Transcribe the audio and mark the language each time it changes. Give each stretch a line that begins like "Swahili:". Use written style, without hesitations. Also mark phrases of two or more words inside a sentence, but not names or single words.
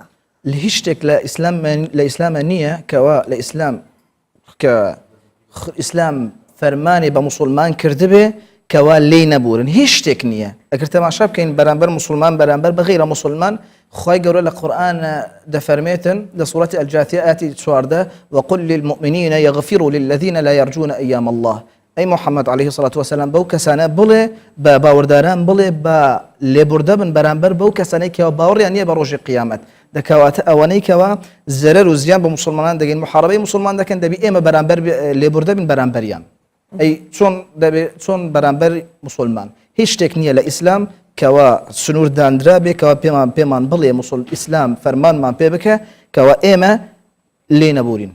Central Kurdish: لە هیچ شتێک لە ئیسلامە نییە کەوا لە ئیسلام کە ئیسلام فەرمانی بە مسلمان کردبێ کەوا لێی نەبورن هیچ شتێک نییە ئەگەر تەماشا بکەین بەرامبەر مسلمان بەرامبەر بە غەیرە مسلمان خوای گەورە لە قورئان دەفەرمێتن لە سوورەتی ئەلجاثیە ئاەتی 14
Arabic: وقل للمؤمنین يغفروا للذين لا يرجون أيام الله
Central Kurdish: ئەی محەممەد
Arabic: عەلەیهی سەڵات وەسەلام
Central Kurdish: بەو کەسانە بڵێ بە باوەڕداران بڵێ بە لێبوردە بن بەرامبەر بەو کەسانەی کەوا باوەڕیان نییە بە ڕۆژی قیامەت دەکەواتە ئەوانەی کەوا زەرەر و زیان بە مسلمانان دەگەین محارەبەی مسلمان دەکەن دەبی ئێمە بەرامبەر لێبوردە بن بەرامبەریان ئەی چۆن بەرامبەر مسلمان هیچ شتێک نییە لە ئیسلام کەوا سنوور دانرا بێ کەوا پێمان بڵێ ئیسلام فەرمانمان پێ بکە کەوا ئێمە لێ نەبورین.